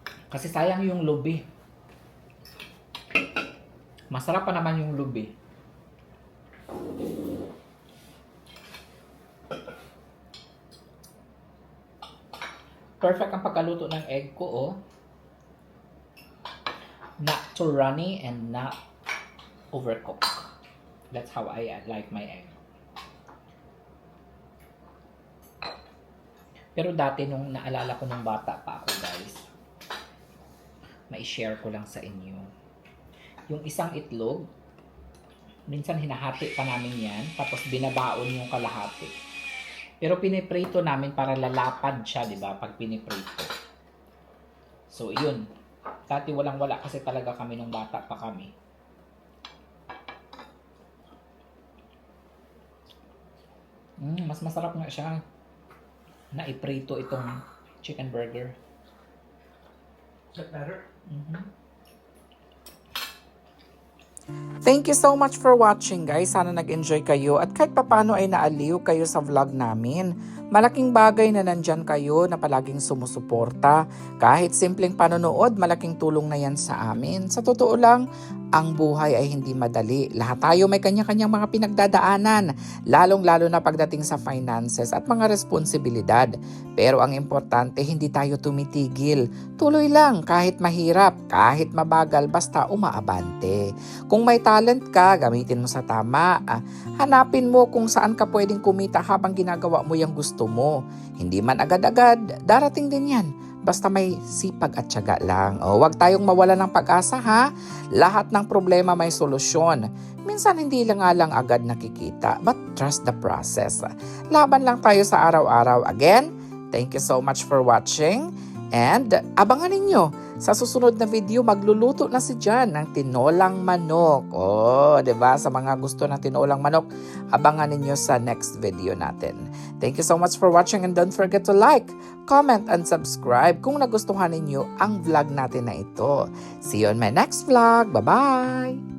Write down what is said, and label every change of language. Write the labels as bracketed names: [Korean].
[Filipino] Kasi sayang yung lubi. Masarap pa naman yung lubi. Perfect ang pagkaluto ng egg ko, oh. [English] Not too runny and not overcooked. That's how I like my egg. [Filipino] Pero dati nung naalala ko nung bata pa ako, guys, mai-share ko lang sa inyo. Yung isang itlog, minsan hinahati pa namin yan, tapos binabaon yung kalahati. Pero piniprito namin para lalapad siya, di ba? Pag piniprito. So, yun. Dati walang-wala kasi talaga kami nung bata pa kami. Mas masarap nga siya na iprito itong chicken burger. [English] Is that better? Thank you so much for watching guys. [Filipino] Sana nag-enjoy kayo at kahit papano ay naaliw kayo sa vlog namin. Malaking bagay na nandyan kayo na palaging sumusuporta. Kahit simpleng panonood, malaking tulong na yan sa amin. Sa totoo lang, ang buhay ay hindi madali. Lahat tayo may kanya-kanyang mga pinagdadaanan, lalong-lalo na pagdating sa finances at mga responsibilidad. Pero ang importante, hindi tayo tumitigil. Tuloy lang, kahit mahirap, kahit mabagal, basta umaabante. Kung may talent ka, gamitin mo sa tama. Hanapin mo kung saan ka pwedeng kumita habang ginagawa mo yung gusto mo. Hindi man agad-agad, darating din yan. Basta may sipag at tiyaga lang. Huwag tayong mawala ng pag-asa ha. Lahat ng problema may solusyon. Minsan hindi lang agad nakikita, [English] but trust the process. [Filipino] Laban lang tayo sa araw-araw. [English] Again, thank you so much for watching. [Filipino] And abangan ninyo, sa susunod na video, magluluto na si John ng tinolang manok. Diba? Sa mga gusto ng tinolang manok, abangan ninyo sa next video natin. [English] Thank you so much for watching and don't forget to like, comment, and subscribe [Filipino] kung nagustuhan ninyo ang vlog natin na ito. [English] See you on my next vlog. Bye-bye!